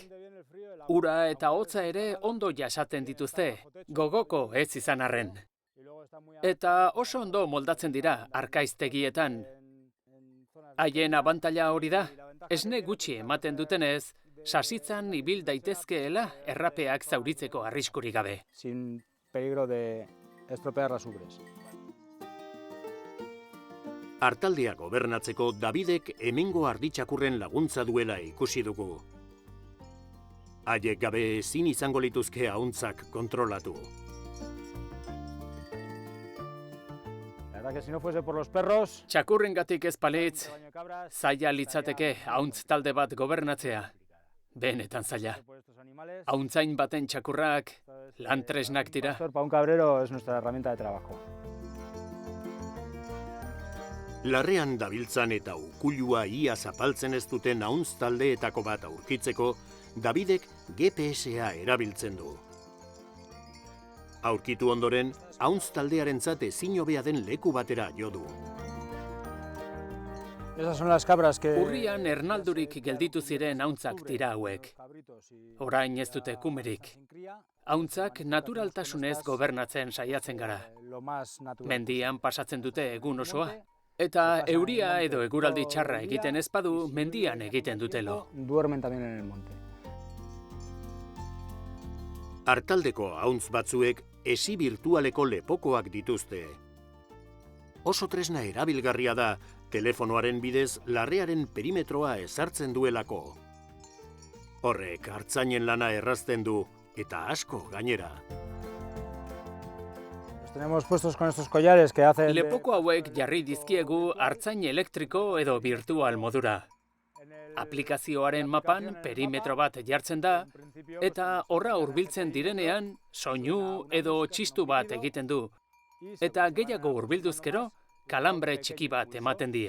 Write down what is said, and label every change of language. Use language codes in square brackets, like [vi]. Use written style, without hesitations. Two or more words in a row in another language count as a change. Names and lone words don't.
[eu] Ura eta hotza ere ondo jasaten dituzte, gogoko ez izan arren. Eta oso ondo moldatzen dira arkaiztegietan. Haien abantaila hori da, esne gutxi ematen dutenez, sasitzan ibil daitezkeela errapeak zauritzeko arriskurik gabe. [es] Sin peligro de estropear las ubres. [eu] Artaldea gobernatzeko Davidek hemengo arditxakurren laguntza duela ikusi dugu. Haiek gabe ezin izango lituzke ahuntzak kontrolatu. [es] La verdad que si no fuese por los perros... [eu] Txakurrengatik ez balitz, zaila litzateke ahuntz talde bat gobernatzea. Benetan zaila. Ahuntzain baten txakurrak lan tresnak dira. [es] Para un cabrero es nuestra herramienta de trabajo. [eu] Larrean dabiltzan eta ukuilua ia zapaltzen ez duten ahuntz taldeetako bat aurkitzeko, Davidek GPS-a erabiltzen du. Aurkitu ondoren, Hauntz taldearentzat ezin hobea den leku batera jo du. [es] Esas son las cabras que... [eu] Urrian ernaldurik gelditu ziren hauntzak dira hauek. Orain ez dute kumerik. Hauntzak naturaltasunez gobernatzen saiatzen gara. Mendian pasatzen dute egun osoa. Eta euria edo eguraldi txarra egiten ez badu, mendian egiten dutelo. [es] Duermen también en el monte. [eu] Artaldeko hauntz batzuek esi virtualeko lepokoak dituzte. Oso tresna erabilgarria da, telefonoaren bidez larrearen perimetroa ezartzen duelako. Horrek artzainen lana errazten du, eta asko gainera. [es] Los tenemos puestos con estos collares que hacen... [eu] Lepoko hauek jarri dizkiegu artzain elektriko edo virtual modura. Aplikazioaren mapan perimetro bat jartzen da, eta horra hurbiltzen direnean soinu edo txistu bat egiten du. Eta gehiago hurbilduzkero, kalambre txiki bat ematen die.